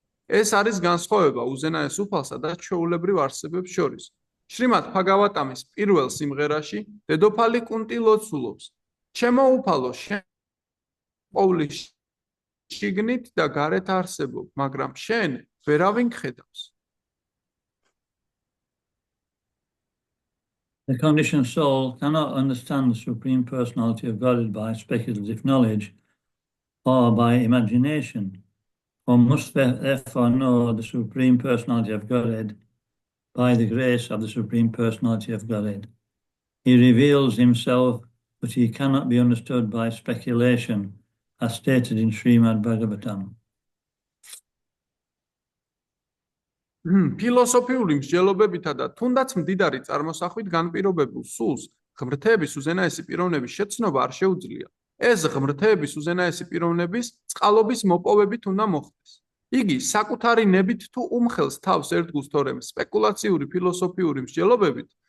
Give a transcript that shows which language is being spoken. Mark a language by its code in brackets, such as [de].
[ka] ეს არის განსხვავება უზენაეს უფალსა და ჩვეულებრივ არსებებს შორის. შრიმად ბჰაგავატამის პირველ სიმღერაში დედოფალი კუნტი ლოცულობს: ჩემო უფალო, შენ ყოვლის შიგნით და გარეთ არსებობ, მაგრამ შენ ვერავინ გხედავს. [en] The conditioned soul cannot understand the Supreme Personality of Godhead by speculative knowledge or by imagination. One must therefore know the Supreme Personality of Godhead by the grace of the Supreme Personality of Godhead. He reveals himself, but he cannot be understood by speculation, as stated in Srimad Bhagavatam. [ka] ფილოსოფიური მსჯელობებითა და თუნდაც მდიდარი წარმოსახვით განპირობებულ სულს ღმრთების უზენაესი პიროვნების შეცნობა არ შეუძლია. ეს ღმრთების უზენაესი პიროვნების წყალობის მოპოვებით უნდა მოხდეს. იგი საკუთარი ნებით თუ უმხელს თავს ერთგულს, თორემ სპეკულაციური ფილოსოფიური მსჯელობებით